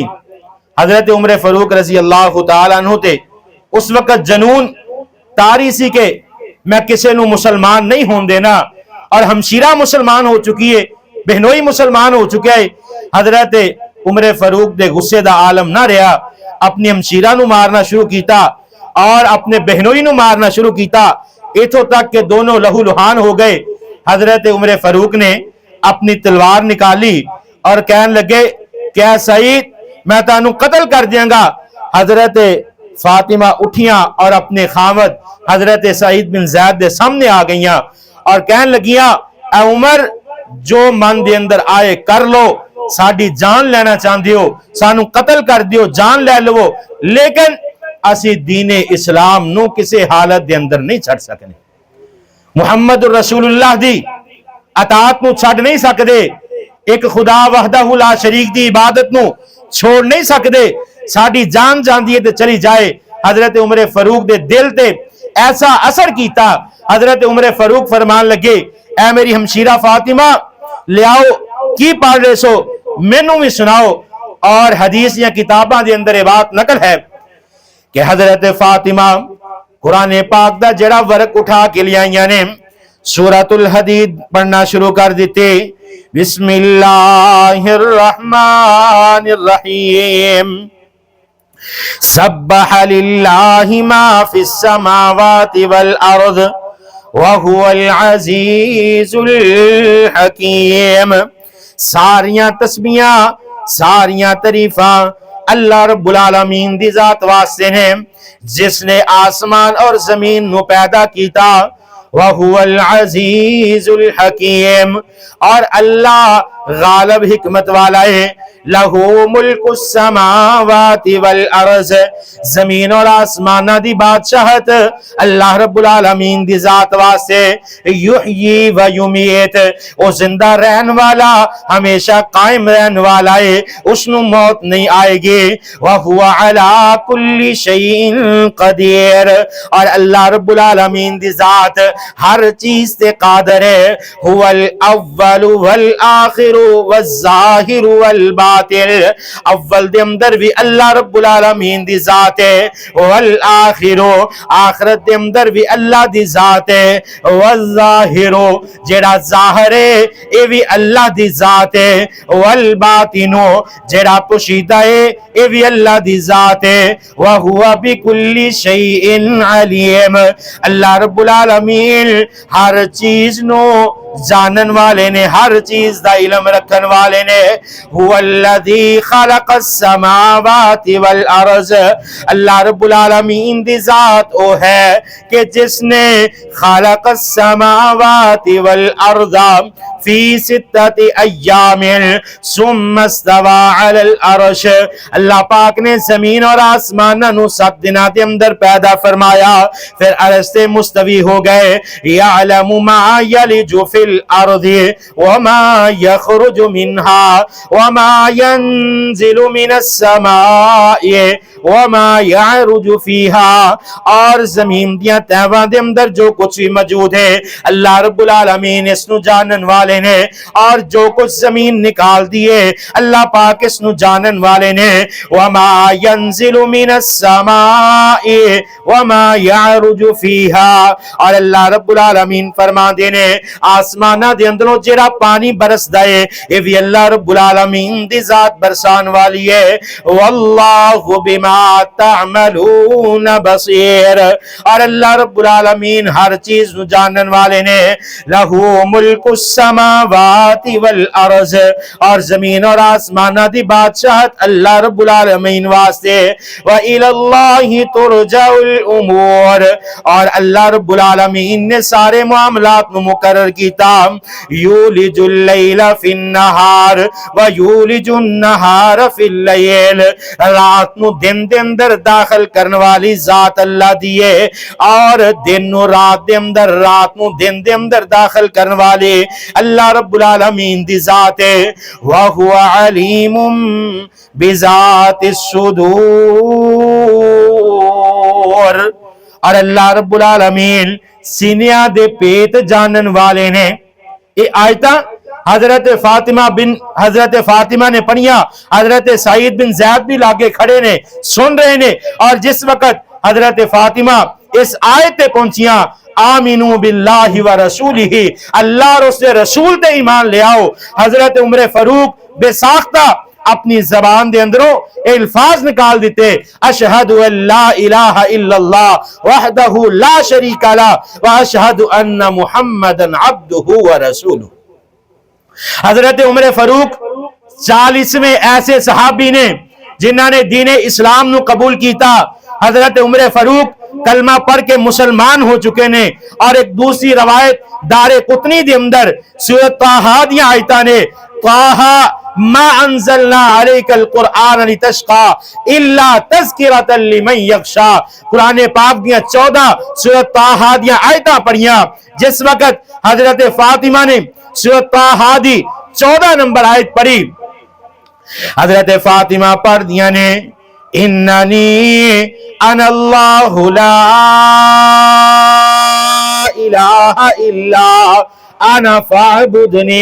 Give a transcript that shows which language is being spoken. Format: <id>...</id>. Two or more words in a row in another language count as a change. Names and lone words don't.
<pa>حضرت عمر فاروق</pa> <ar>رضی اللہ تعالیٰ عنہ</ar> <pa>تے اس وقت جنون تاری سی کہ میں کسے نو مسلمان نہیں ہون دینا اور ہمشیرہ مسلمان ہو چکی ہے بہنوئی مسلمان ہو چکے ہے. حضرت عمر فاروق دے غصے دا عالم نہ رہا اپنی ہمشیرہ نو مارنا شروع کیتا اور اپنے بہنوئی نو مارنا شروع کیتا ایتھوں تک کہ دونوں لہو لہان ہو گئے. حضرت عمر فاروق نے اپنی تلوار نکالی اور کہن لگے کیا سعید میں تانوں قتل کر دیاں گا. حضرت فاطمہ اٹھیاں اور اپنے خامد حضرت سعید بن زید دے سامنے آ گئیاں اور کہن لگیاں اے عمر جو من دے اندر آئے کر لو، ساڈی جان لینا چاہندے ہو سانو قتل کر دیو، جان لے لو، لیکن اسی دین اسلام نو کسی حالت دے اندر نہیں چھڑ سکنے،</pa> <ar>محمد رسول اللہ</ar> <pa>دی اطاعت نو چھڑ نہیں سکدے، ایک خدا</pa> <ar>وحدہ لا شریک</ar> <pa>دی عبادت نو چھوڑ نہیں سکدے، ساڈی جان جاندی ہے تے چلی جائے۔ حضرت عمر فاروق دے دل تے ایسا اثر کیتا، حضرت عمر فاروق فرمان لگے اے میری ہمشیرہ فاطمہ لیاؤ کی پڑھ رہے سو مینوں بھی سناؤ۔ اور حدیث یا کتاباں دے اندر یہ بات نقل ہے کہ حضرت فاطمہ قرآن پاک دا جڑا ورق اٹھا کے لے آئیاں نے سورۃ الحدید پڑھنا شروع کر دیتے،</pa> <ar>بسم اللہ الرحمن الرحیم، سبح للہ ما فی السماوات والارض وہو العزیز الحکیم۔</ar> <pa>ساریاں تسبیحاں ساریاں تعریفاں</pa> <ar>اللہ رب العالمین</ar> <pa>دی ذات واسطے ہیں جس نے آسمان اور زمین نو پیدا کیتا،</pa> <ar>وہو العزیز الحکیم،</ar> <pa>اور اللہ غالب حکمت والا ہے،</pa> <ar>لہو ملک السماوات والارض،</ar> <pa>زمین اور آسمانہ دی بادشاہت</pa> <ar>اللہ رب العالمین</ar> <pa>دی ذات واسطے،</pa> <ar>یحیی و یمیت،</ar> <pa>او زندہ رہن والا ہمیشہ قائم رہن والا ہے، اس نو موت نہیں آئے گی،</pa> <ar>وہو علی کل شیء قدیر،</ar> <pa>اور</pa> <ar>اللہ رب العالمین</ar> <pa>دی ذات ہر چیز تے قادر ہے،</pa> <ar>هو الاول والآخر والظاہر والباطن،</ar> <pa>اول دے اندر بھی</pa> <ar>اللہ رب العالمین</ar> <pa>دی ذات ہے، والآخر آخرت دے اندر بھی اللہ دی ذات ہے، والظاہر جڑا ظاہر ہے اے بھی اللہ دی ذات ہے، والباطن جڑا پوشیدہ ہے اے بھی اللہ دی ذات ہے،</pa> <ar>وہو بکل شیء علیم، اللہ رب العالمین</ar> <pa>ہر چیز نو جانن والے نے، ہر چیز دا علم رکھن والے نے،</pa> <ar>هو الذی خلق السماوات والارض، اللہ رب العالمین</ar> <pa>دی ذات او ہے کہ جس نے</pa> <ar>خلق السماوات والارض فی ستۃ ایام ثم استوى علی العرش،</ar> <pa>اللہ پاک نے زمین اور آسمان نو 7 دنوں دے اندر پیدا فرمایا، پھر عرش سے مستوی ہو گئے،</pa> <ar>یعلم ما یلج فی الارض وما یخرج منها وما ينزل من السماء وما يعرج فيها،</ar> <pa>اور زمین دیاں تہواں دے اندر جو کچھ بھی موجود ہے</pa> <ar>اللہ رب العالمین</ar> <pa>اس نو جانن والے نے، اور جو کچھ زمین نکال دیے اللہ پاک اس نو جانن والے نے،</pa> <ar>وما ينزل من السماء وما يعرج فيها،</ar> <pa>اور</pa> <ar>اللہ رب العالمین</ar> <pa>فرما دینے آسمانہ دے اندروں جڑا پانی برس دائے یہ بھی</pa> <ar>اللہ رب العالمین</ar> <pa>دی ذات برسان والی ہے،</pa> <ar>واللہ بما تعملون</ar> <pa>بصیر، اور</pa> <ar>اللہ رب العالمین</ar> <pa>ہر چیز نو جانن والے نے،</pa> <ar>لہو ملک السماوات والارض،</ar> <pa>اور زمین اور آسمانہ دی بادشاہت</pa> <ar>اللہ رب</ar> <pa>العالمین واسطے،</pa> <ar>وَإِلَى اللَّهِ تُرْجَعُ الْأُمُورِ،</ar> <pa>اور</pa> <ar>اللہ رب العالمین</ar> <pa>نے سارے معاملات نو مقرر کیتا، یولج</pa> <ar>اللیل فی النہار ویولج النہار فی اللیل،</ar> <pa>رات نو دن دے اندر داخل کرن والی ذات اللہ دیئے، اور دن نو رات دے اندر، رات نو دن دے اندر داخل کرن والی</pa> <ar>اللہ رب العالمین</ar> <pa>دی ذات ہے،</pa> <ar>وَهُوَ عَلِيمٌ بِذَاتِ الصُّدُورِ،</ar> <pa>اور</pa> <ar>اللہ رب العالمین</ar> <pa>سینیاں دے پیت جانن والے نے۔ یہ آیتاں حضرت فاطمہ نے پڑھیاں، حضرت سعید بن زید بھی لاگے کھڑے نے سن رہے نے، اور جس وقت حضرت فاطمہ اس آیت تے پہنچیاں،</pa> <ar>آمینو باللہ و رسولہ،</ar> <pa>اللہ اور اس رسول تے ایمان لے آؤ، حضرت عمر فاروق بے ساختہ اپنی زبان دے اندروں الفاظ نکال دیتے،</pa> <ar>اشہد ان لا الہ الا اللہ وحدہ لا شریک لہ واشہد ان محمد عبدہ ورسولہ۔</ar> <pa>حضرت عمر فاروق 40ویں ایسے صحابی نے جنہاں نے دین اسلام نو قبول کیتا۔ حضرت عمر فاروق کلمہ پڑھ کے مسلمان ہو چکے نے۔ اور ایک دوسری روایت دار قطنی دے اندر سورۃ طٰہٰ دی آیتاں نے</pa> <ar>طٰہٰ ما انزلنا علیک القرآن لتشقى الا تذکرۃ لمن یخشی،</ar> <pa>قرآن پاک دیاں 14 سورۃ طٰہٰ دی آیتاں پڑھیاں۔ جس وقت حضرت فاطمہ نے سورۃ طٰہٰ دی 14 نمبر آیت پڑھی، حضرت فاطمہ پڑھ دیا نے</pa> <ar>اننی انا اللہ لا الہ الا انا فاعبدنی۔</ar>